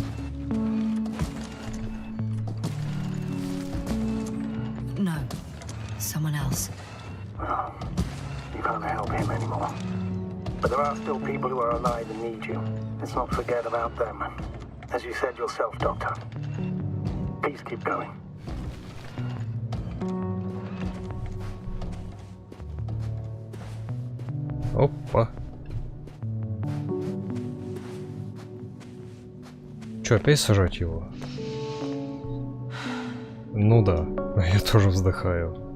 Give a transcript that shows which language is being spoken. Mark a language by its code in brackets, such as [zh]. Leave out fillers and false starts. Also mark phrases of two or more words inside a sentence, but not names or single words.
[en] No. there are still people who are alive and need you. Let's not forget about them. As you said yourself, Doctor. Please keep going. [ru] Опа. Че, опять сажать его? Ну да, я тоже вздыхаю.